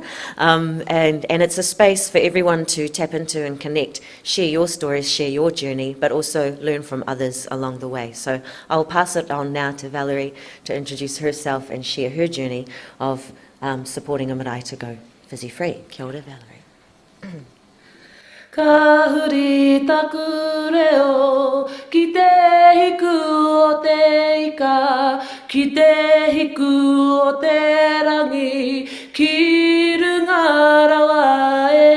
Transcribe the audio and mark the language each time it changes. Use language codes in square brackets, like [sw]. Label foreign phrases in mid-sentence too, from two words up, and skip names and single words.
[en] And it's a space for everyone to tap into and connect, share your stories, share your journey, but also learn from others along the way. So I'll pass it on now to Valerie to introduce herself and share her journey of supporting a marae to go fizzy free. [mi] Kia ora, Valerie. Ka huri taku reo, ki te hiku o te ika, ki te hiku o te rangi, ki runga rawa